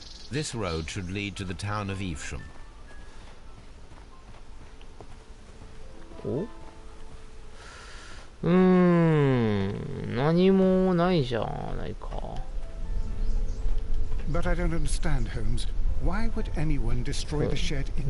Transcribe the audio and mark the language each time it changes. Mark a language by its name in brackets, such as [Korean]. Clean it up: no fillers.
[English] This road should lead to the town of Evesham. [Japanese] お何もないじゃないか。 [English] But I don't understand, Holmes. Why would anyone destroy the shed in